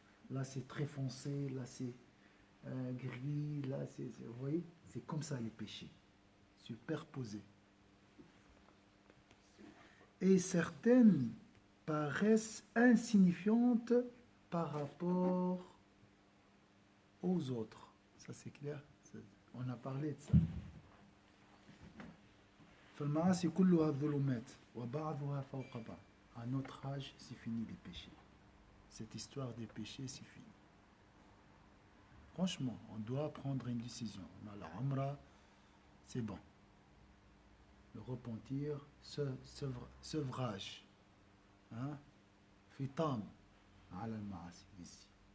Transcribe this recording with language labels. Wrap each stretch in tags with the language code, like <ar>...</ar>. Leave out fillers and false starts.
<fr>Là c'est très foncé, là c'est gris, là c'est, vous voyez, c'est comme ça les péchés, superposés. Et certaines paraissent insignifiantes par rapport aux autres. Ça c'est clair, on a parlé de ça.</fr> <ar>فالمعاصي كلها ظلمات وبعضها فوق بعض.</ar> <fr>À notre âge, c'est fini les péchés. Cette histoire des péchés, c'est fini. Franchement, on doit prendre une décision. On a la Umrah, c'est bon. Le repentir, sevrage.</fr> <ar>Fitam ala al-ma'asi</ar> <fr>ici.</fr>